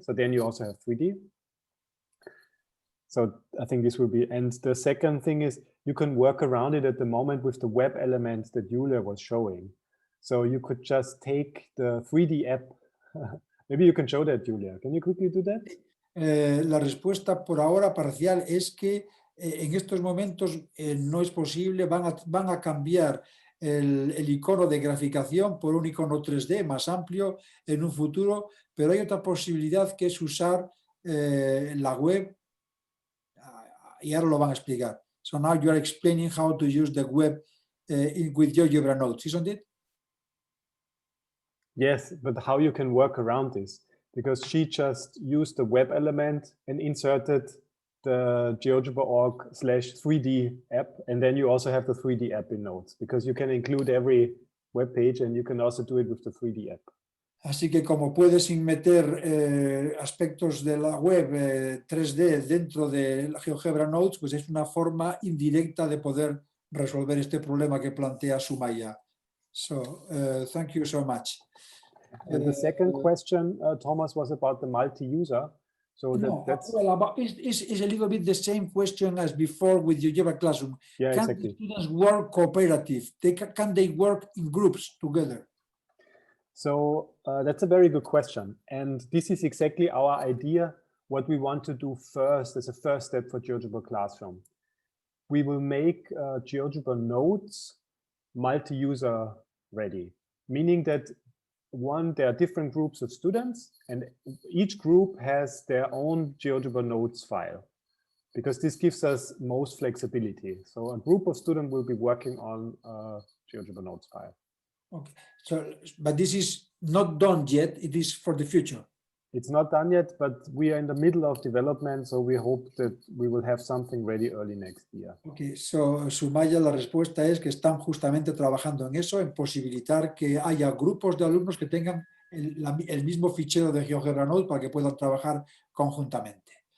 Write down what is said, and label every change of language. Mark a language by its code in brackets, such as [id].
[en] So then you also have 3D. So I think this will be, and the second thing is you can work around it at the moment with the web elements that Julia was showing. So you could just take the 3D app. Maybe you can show that, Julia. Can you quickly do that? [es] La respuesta por ahora parcial es que en estos momentos no es posible, van a cambiar el icono de graficación por un icono 3D más amplio en un futuro, pero hay otra posibilidad que es usar la web, y ahora lo van a explicar. [en] So now you are explaining how to use the web with GeoGebra notes, isn't it? Yes, but how you can work around this? Because she just used the web element and inserted the GeoGebra.org/3D app, and then you also have the 3D app in Notes, because you can include every web page and you can also do it with the 3D app. [es] Así que como puedes meter aspectos de la web 3D dentro de la GeoGebra Notes, pues es una forma indirecta de poder resolver este problema que plantea Sumaya. [en] So, thank you so much. And the second question, Thomas, was about the multi-user. So that's well, it's a little bit the same question as before with GeoGebra Classroom. Yeah, can exactly. the students work cooperative? Can they work in groups together? So that's a very good question. And this is exactly our idea, what we want to do first as a first step for GeoGebra Classroom. We will make GeoGebra Notes multi-user ready, meaning that there are different groups of students, and each group has their own GeoGebra Notes file, because this gives us most flexibility. So a group of students will be working on a GeoGebra Notes file. Okay, so but this is not done yet. It is for the future. It's not done yet, but we are in the middle of development, so we hope that we will have something ready early next year. [es] Okay, so Sumaya, la respuesta es que están justamente trabajando en eso, en posibilitar que haya grupos de alumnos que tengan el mismo fichero de GeoGebra Notes para que puedan trabajar conjuntamente.